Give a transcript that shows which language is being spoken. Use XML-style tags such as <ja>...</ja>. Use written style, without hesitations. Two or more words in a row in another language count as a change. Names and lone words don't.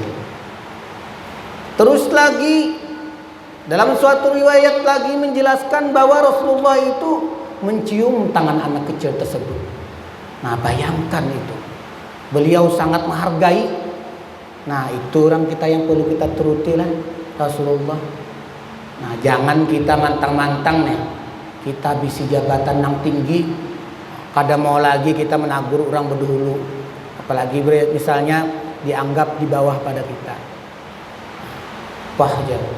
<id>Terus lagi dalam suatu riwayat lagi menjelaskan bahwa Rasulullah itu mencium tangan anak kecil tersebut. Nah, bayangkan itu. Beliau sangat menghargai. Nah, itu orang kita yang perlu kita turuti lah Rasulullah. Nah, jangan kita mantang-mantang nih.</id> <bjn>Kita bisi jabatan yang tinggi, kada mau lagi kita menagur orang berdahulu.</bjn> <id>Apalagi misalnya dianggap di bawah pada kita. Wah, jangan.</id>